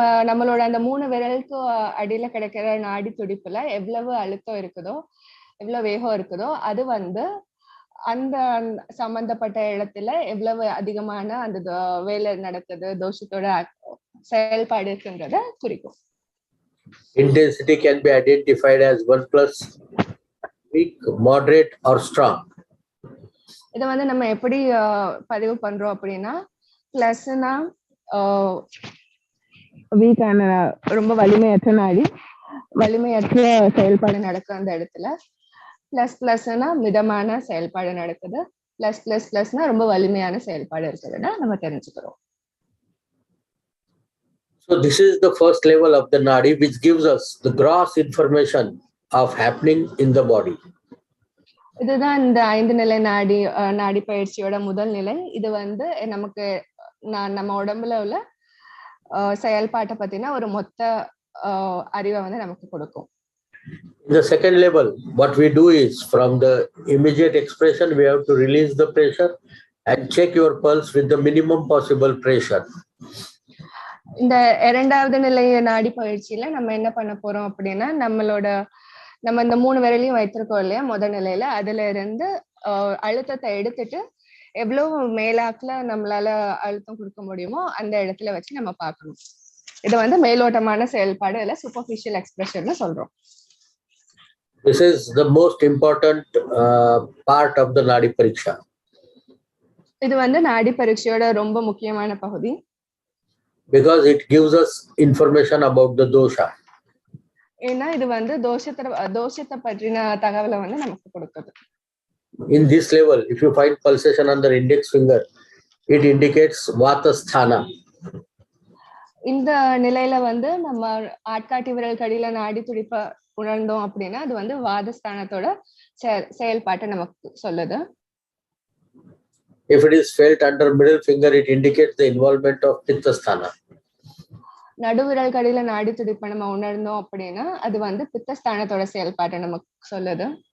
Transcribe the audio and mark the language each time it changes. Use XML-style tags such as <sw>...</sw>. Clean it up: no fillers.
<ta>நம்மளோட அந்த 3 விரலுக்கு அடியில கிடைக்கிற நாடி துடிப்புல எவ்வளவு அழுத்தம் இருக்குதோ, எவ்வளவு வேகம் இருக்குதோ, அது வந்து அந்த சம்பந்தப்பட்ட இடத்துல எவ்வளவு அதிகமான அந்த வேலை நடக்குது, தோஷத்தோட செயல்பாடு இருக்குன்றத குறிக்கும்.</ta> <en>Intensity can be identified as 1+, weak, moderate or strong.</en> <ta>இத வந்து நம்ம எப்படி பதிவு பண்றோம் அப்படின்னா, பிளஸ்னா வீக்கான ரொம்ப வலிமையற்ற நாடி, வலிமையற்ற செயல்பாடு நடக்கும் அந்த இடத்துல. பிளஸ்னா மிதமான செயல்பாடு நடக்குது. பிளஸ்னா ரொம்ப வலிமையான செயல்பாடு இருக்குதுன்னா நம்ம தெரிஞ்சுக்கிறோம்.</ta> <en>So this is the first level of the nadi, which gives us the gross information of happening in the body.</en> <ta>இதுதான் இந்த 5 நிலை நாடி பயிற்சியோட முதல் நிலை. இது வந்து நமக்கு நம்ம உடம்புல உள்ள செயல்பாட்டை பத்தின ஒரு மொத்த அறிவை வந்து நமக்கு கொடுக்கும்.</ta> <en>In the second level, what we do is, from the immediate expression, we have to release the pressure and check your pulse with the minimum possible pressure.</en> <ta>இந்த இரண்டாவது நிலை நாடி பயிற்சியில நம்ம என்ன பண்ண போறோம் அப்படின்னா, நம்ம இந்த 3 விரலையும் வைத்திருக்கோம் இல்லையா முதல் நிலையில, அதுல இருந்து அழுத்தத்தை எடுத்துட்டு எவ்வளவு மேலாக்குல நம்மளால அழுத்தம் கொடுக்க முடியுமோ அந்த இடத்துல வச்சு நம்ம பார்க்கணும். இது வந்து மேலோட்டமான செயல்பாடு, இல்ல</ta> <en>superficial expression</en> <ta>சொல்றோம்.</ta> <en>This is the most important part of the nadi pariksha.</en> <ta>இது வந்து நாடி பரீட்சையோட ரொம்ப முக்கியமான பகுதி.</ta> <en>Because it gives us information about the dosha.</en> <ta>ஏன்னா இது வந்து தோஷத்தை பற்றின தகவலை வந்து நமக்கு கொடுக்குது.</ta> <en>In this level, if you find pulsation on the index finger, it indicates vata sthana.</en> <ta>இந்த நிலையில வந்து நம்ம ஆட்காட்டி விரல் கடியில நாடி துடிப்ப உணர்ந்தோம் அப்படின்னா அது வந்து வாதஸ்தானத்தோட செயல்பாட்டை நமக்கு சொல்லுது.</ta> <en>If it is felt under middle finger, it indicates the involvement of pitta sthana.</en> <ta>நடுவிரல் கடியில நாடி துடிப்பை நம்ம உணர்ந்தோம் அப்படின்னா அது வந்து பித்தஸ்தானத்தோட செயல்பாட்டை நமக்கு சொல்லுது.</ta>